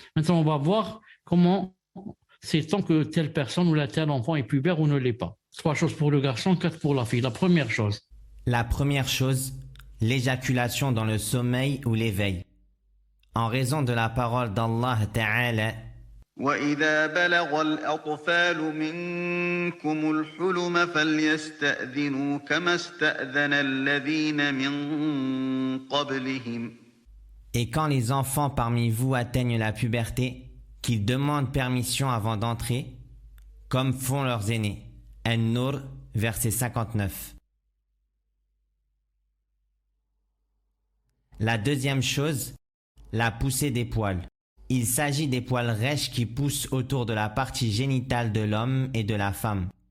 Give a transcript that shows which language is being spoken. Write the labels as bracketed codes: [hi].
[fr] Maintenant, on va voir comment c'est tant que telle personne ou tel enfant est pubère ou ne l'est pas. 3 choses pour le garçon, 4 pour la fille. La première chose. La première chose, l'éjaculation dans le sommeil ou l'éveil. En raison de la parole d'Allah Ta'ala, [ar] وإذا بلغ الأطفال منكم الحلم فليستأذنوا كما استأذن الذين من قبلهم [fr] Et quand les enfants parmi vous atteignent la puberté, qu'ils demandent permission avant d'entrer, comme font leurs aînés. An-Nur, verset 59. La deuxième chose, la poussée des poils. Il s'agit des poils rêches qui poussent autour de la partie génitale de l'homme et de la femme.